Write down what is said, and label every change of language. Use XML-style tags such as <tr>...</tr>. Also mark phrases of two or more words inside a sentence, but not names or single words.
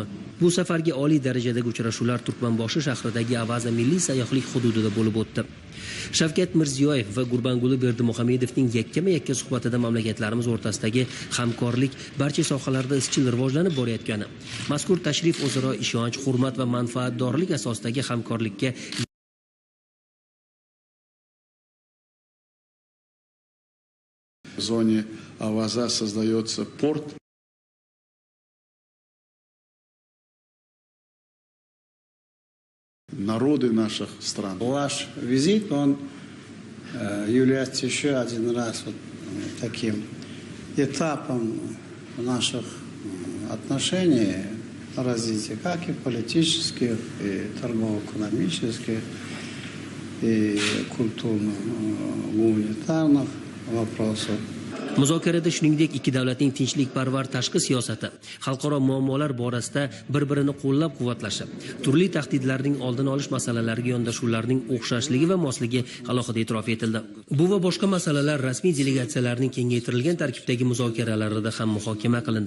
<uz>Bu safargi oliy darajadagi uchrashuvlar Turkmanboshi shahridagi Avaza milliy sayyohlik hududida bo'lib o'tdi. Shavkat Mirziyoyev va Gurbanguli Berdimuhamedovning yakkama-yakka suhbatida mamlakatlarimiz o'rtasidagi hamkorlik barcha sohalarda izchil rivojlanib borayotgani, mazkur tashrif o'zaro ishonch, hurmat va manfaatdorlik asosidagi hamkorlikka</uz> <ru>В зоне Аваза создается порт. Народы наших стран. Ваш визит, он является еще один раз вот таким этапом наших отношений, развития, как и политических, и торгово-экономических, и культурно-гуманитарных вопросов.</ru> <uz>Muzokarada shuningdek ikki davlatning tinchlikparvar tashqi siyosati, xalqaro muammolar borasida bir-birini qo'llab-quvvatlashi, turli tahdidlarning oldini olish masalalariga yondashuvlarning o'xshashligi va mosligi alohida e'tirof etildi. Bu va boshqa masalalar rasmiy delegatsiyalarning kengaytirilgan tarkibdagi muzokaralarida ham muhokama qilindi.</uz>